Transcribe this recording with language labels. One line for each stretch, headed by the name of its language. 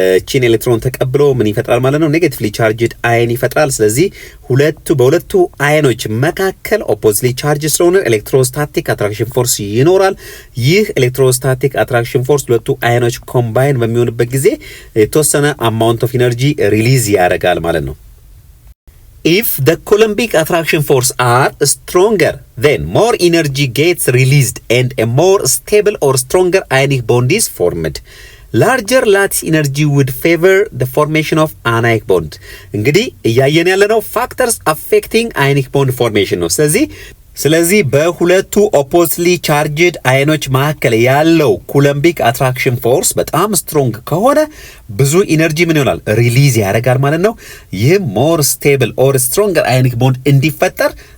Amharic: ቺን ኤሌክትሮን ተቀብሎ ምን ይፈጥራል ማለት ነው ኔጌቲቭሊ ቻርጅድ አየን ይፈጥራል ስለዚህ በሁለቱ አየኖች መካከል ኦፖዚትሊ ቻርጅ ስለሆነ ኤሌክትሮስታቲክ አትራክሽን ፎርስ ይኖራል ይህ ኤሌክትሮስታቲክ አትራክሽን ፎርስ ሁለቱ አየኖች ኮምባይን በሚሆንበት ጊዜ የተወሰነ አማውንት ኦፍ ኢነርጂ ሪሊዝ ያደርጋል ማለት ነው
English: If the coulombic attraction force are stronger, then more energy gets released and a more stable or stronger ionic bond is formed. Larger lattice energy would favor the formation of anionic bond.
Amharic: እንግዲህ እያየን ያለነው
English: factors affecting ionic bond formation
Amharic: ነው ስለዚህ በሁለቱ ኦፖዚትሊ ቻርጅድ አየኖች መካከል ያለው ኩለምቢክ አትራክሽን ፎርስ በጣም ስትሮንግ ከሆነ ብዙ ኢነርጂ ምን ይሆናል ሪሊዝ ያደርጋል ማለት ነው ይህም ሞር ስቴብል ኦር ስትሮንገር አዮኒክ ቦንድ እንዲፈጠር